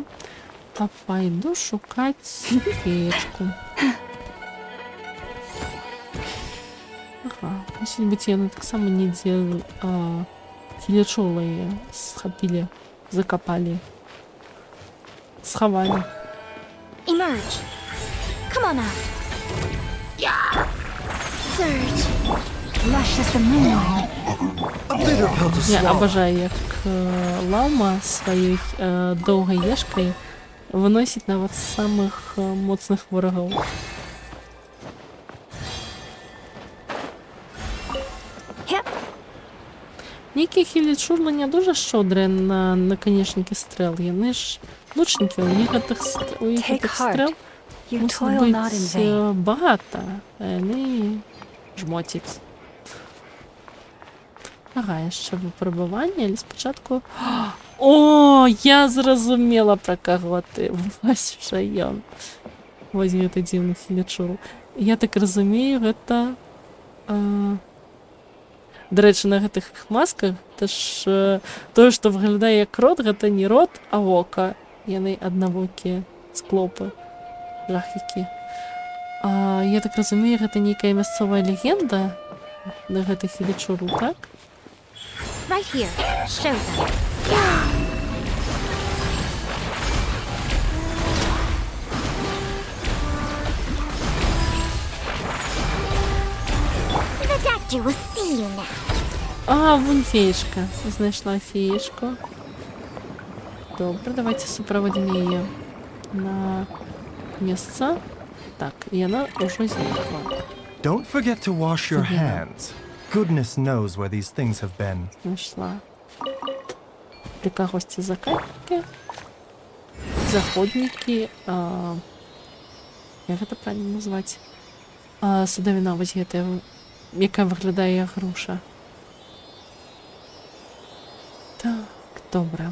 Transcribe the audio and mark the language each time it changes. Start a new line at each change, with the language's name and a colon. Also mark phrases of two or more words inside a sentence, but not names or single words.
Belarusian: А пайду шукаць феечку. Ага, мусіць быць, яны таксама недзе філячола яе схапілі, закапалі, схавалі.
English: Emerge. Come on out. Surge. Lush as the moonlight. A bitter pill to
Belarusian: Я
English: swallow.
Belarusian: абажаю, як лама сваёй доўгай ешкай выносіць нават самых моцных ворагаў.
English: Yep.
Belarusian: Нейкія хілічурмы не дуже шчодрыя на наканечнікі стрэл. Яны ж лучнікі, у іх гэтых
English: Take heart.
Belarusian: стрэл
English: You
Belarusian: мусіць
English: toil not in
Belarusian: быць
English: vain.
Belarusian: багата. А яны жмотяць. Ага, яшчэ выпрабаванне, але спачатку... О, я зразумела, пра каго ты. Вось жа ён. Вось гэты дзіўны хілячур. Я так разумею, гэта... Дарэчы, на гэтых масках это ж тое, што выглядае як рот, гэта не рот, а вока. Яны аднавокія склопы. Жахікі. Я так разумею, гэта нейкая мясцовая легенда на гэтых хілячуру, так?
English: Right here. Show them. The doctor will see you now.
Belarusian: Вон феечка. Знайшла феечку. Добре, давайте супроводим яе на месца. Так, і яна ўжо знікла.
English: Don't forget to wash your Yeah. hands. Goodness knows where these things have been.
Belarusian: Знайшла. Для кагосьці закатнікі, заходнікі, як гэта правильно назваць? Садавіна вось гэтая, якая выглядае як груша. Так, добра.